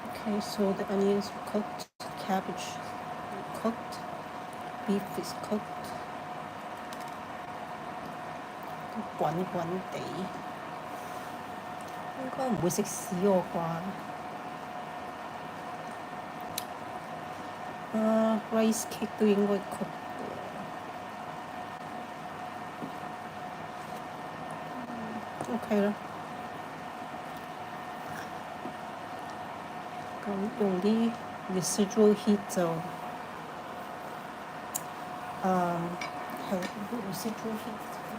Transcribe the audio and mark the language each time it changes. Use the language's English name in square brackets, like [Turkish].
[English] Okay, so the onions are cooked, cabbage are cooked, beef is cooked. One day. [Cantonese] 應該唔會食屎我啩？Rice cake 都應該 cook 嘅。OK 啦。咁用啲 residual heat 就係 residual heat。